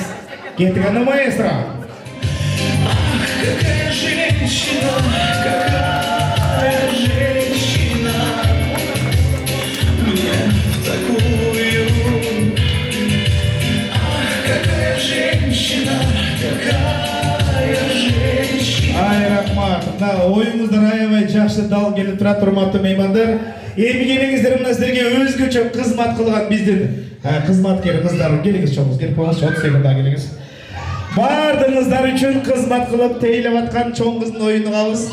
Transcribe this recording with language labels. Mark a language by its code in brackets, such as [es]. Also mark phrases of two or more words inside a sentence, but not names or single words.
[ky] Кетиген маэстро. [ru] Какая женщина, какая женщина, мне такую. Ах, какая женщина, какая женщина. [ky] Ай, рахмат. Мына оюңуздар аябай жакшы дал келип турат, урматтуу меймандар. Эми келиңиздер, мына силерге өзгөчө кызмат кылган биздин кызматкер кыздар, келиңиз чоңуз, келип коюңуз, 30 секундда келиңиз. Бардыңыздар үчүн кызмат кылып тейлеп аткан чоң кыздын оюнугабыз.